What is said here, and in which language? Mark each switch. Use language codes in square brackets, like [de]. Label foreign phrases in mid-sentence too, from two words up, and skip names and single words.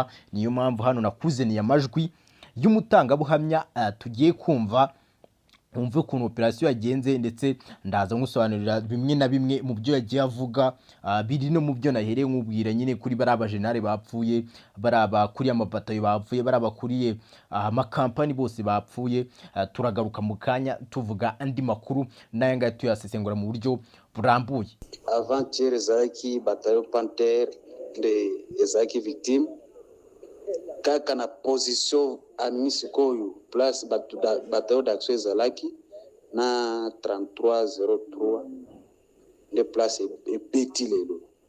[rw] Niyo mpamvu hano nakuzaniye amajwi y'umutangabuhamya tugiye kumva, umve ukuntu operasiyo yagenze, ndetse ndaza nkusobanurira bimwe na bimwe mu byo yagiye avuga, biri no mu byo nahereye nkubwira nyine kuri bari abajenerali bapfuye, bari abakuriye amabatayo bapfuye, bari abakuriye amakampani bose bapfuye. Turagaruka mu kanya tuvuga andi makuru n'aya ngaya tuyasesengura mu buryo burambuye. [ln] Avant-hier ezalaki batayo Panther nde ezalaki victime kaka na position amisikoyo [fr] place batayo d'action [ln] ezalaki na 3303 nde place ebeti lelo.